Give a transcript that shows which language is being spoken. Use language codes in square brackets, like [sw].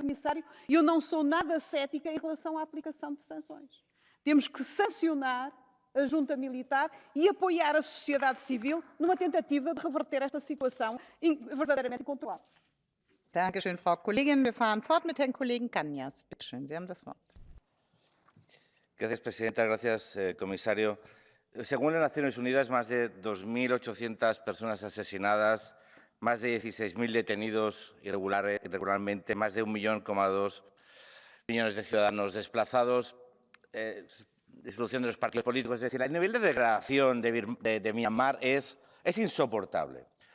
[pt] Comissário, eu não sou nada cética em relação à aplicação de sanções. Temos que sancionar a junta militar e apoiar a sociedade civil numa tentativa de reverter esta situação verdadeiramente incontrolável. [de] Dankeschön, Frau Kollegin. Wir fahren fort mit Herrn Kollegen Cañas. Bitte schön, Sie haben das Wort. [es] Gracias, Presidenta. Gracias, Comisario. Según las Naciones Unidas, más de 2.800 personas asesinadas, más de 16.000 detenidos irregularmente, más de 1,2 millones de ciudadanos desplazados, disolución de los partidos políticos. Es decir, el nivel de degradación de Myanmar es insoportable.